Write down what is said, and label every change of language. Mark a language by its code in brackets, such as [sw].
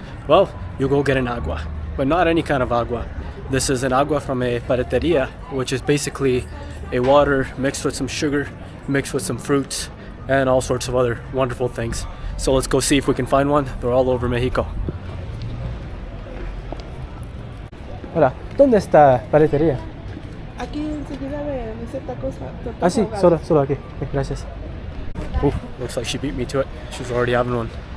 [en] Well, you go get an agua, but not any kind of agua. This is an agua from a paleteria, which is basically a water mixed with some sugar, mixed with some fruits, and all sorts of other wonderful things. So let's go see if we can find one. They're all over Mexico. [es] Hola, ¿dónde está paletería? Aquí enseguida de ese tacos. Ah, sí, solo aquí. Okay, gracias. [en] Looks like she beat me to it. She's already having one.